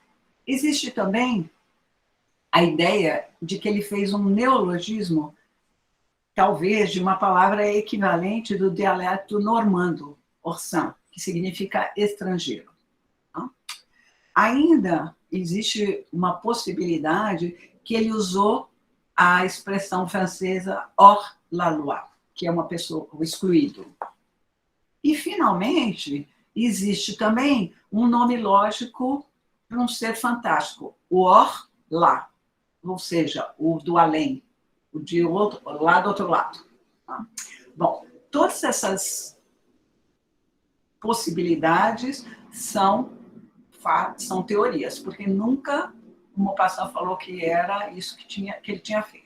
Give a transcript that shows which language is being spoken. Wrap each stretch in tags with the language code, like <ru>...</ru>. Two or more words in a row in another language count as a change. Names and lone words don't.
<pt>Existe também a ideia de que ele fez um neologismo, talvez de uma palavra equivalente do dialeto normando, orçan, que significa estrangeiro. Ainda existe uma possibilidade que ele usou a expressão francesa</pt> <fr>hors la loi,</fr> <pt>que é uma pessoa, o excluído. E, finalmente, existe também um nome lógico para um ser fantástico, o</pt> <fr>hors la,</fr> <pt>ou seja, o do além, o de outro, lá do outro lado. Tá? Bom, todas essas possibilidades são teorias, porque nunca o Maupassant falou que era isso que ele tinha feito.</pt>